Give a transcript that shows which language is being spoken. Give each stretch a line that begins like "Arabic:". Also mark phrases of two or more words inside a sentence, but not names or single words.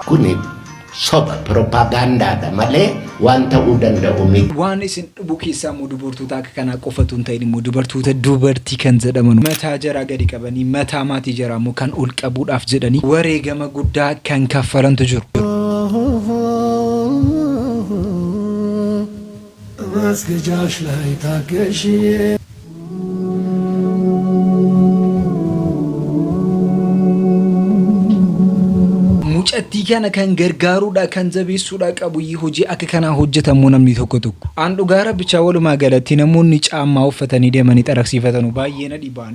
Oromo: Kuni soba propagaandaadha malee waan ta'uu danda'u miti. Waan isin dhubu keessaa immoo dubartoota akka kanaa qofatu hin ta'in immoo dubartii kan jedhaman mataa jaraa gadi qabanii mataa maatii jaraa immoo kan ol qabuudhaaf jedhanii wareegama guddaa kan kaffalantu jiru.
Amharic: መስገጃሽ ላይ ታገሽ
Oromo: Mucattii kana kan gargaaruudha kan jabeessuudha qabu hojii akka kanaa hojjetamu namni tokko tokko. An dhugaa rabbichaa walumaa galatti namoonni caammaa uffatanii deemanii xaraqsiifatanu baay'ee na dhibaan.